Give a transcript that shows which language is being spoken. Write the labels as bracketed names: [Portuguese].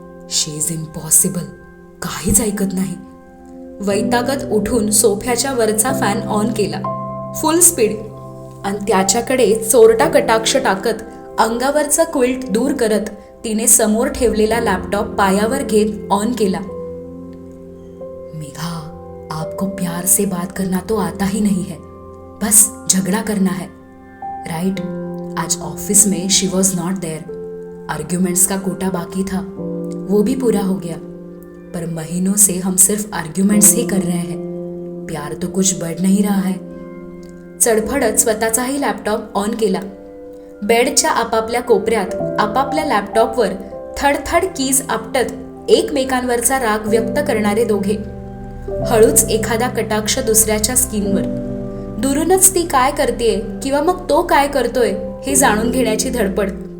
[English] She is impossible. [Marathi] काहीच ऐकत नाही. वैतागत उठून सोफ्याच्या वरचा फॅन ऑन केला फुल स्पीड आणि त्याच्याकडे चोरटा कटाक्ष टाकत अंगावरचा क्विल्ट दूर करत तिने समोर ठेवलेला लॅपटॉप पायावर घेत ऑन केला. [Hindi] मेघा, आपको प्यार से बात करना तो आता ही नहीं है. बस झगड़ा करना है, राइट? आज ऑफिस में [English] She was not there. [Hindi] Arguments का कोटा बाकी था, वो भी पूरा हो गया. पर महीनों से हम सिर्फ आर्ग्यूमेंट्स ही कर रहे हैं. प्यार तो कुछ बढ़ नहीं रहा है. [Marathi] चढफडत स्वतःचाही लॅपटॉप ऑन केला. बेडच्या आपापल्या कोपऱ्यात आपापल्या लॅपटॉपवर थडथड कीज आपटत एकमेकांवरचा राग व्यक्त करणारे दोघे. हळूच एखादा कटाक्ष दुसऱ्याच्या स्किनवर. दुरूनच ती काय करतेय किंवा मग तो काय करतोय हे जाणून घेण्याची धडपड.